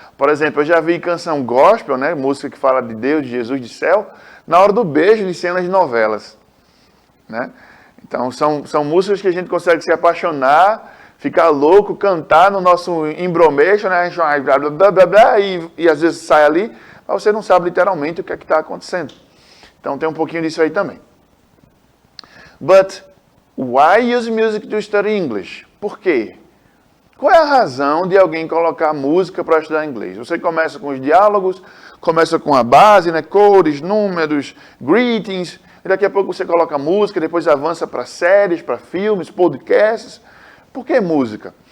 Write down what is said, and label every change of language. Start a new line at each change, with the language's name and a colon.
Portuguese: Por exemplo, eu já vi canção gospel, né, música que fala de Deus, de Jesus, de céu, na hora do beijo de cenas de novelas, né? Então são músicas que a gente consegue se apaixonar, ficar louco, cantar no nosso embromation, né? Blá, blá, blá, blá, e às vezes sai ali, mas você não sabe literalmente o que é que está acontecendo. Então tem um pouquinho disso aí também.
English: But why use music to study English?
Portuguese: Por quê? Qual é a razão de alguém colocar música para estudar inglês? Você começa com os diálogos, começa com a base, né? Cores, números, greetings, e daqui a pouco você coloca música, depois avança para séries, para filmes, podcasts. Por que música?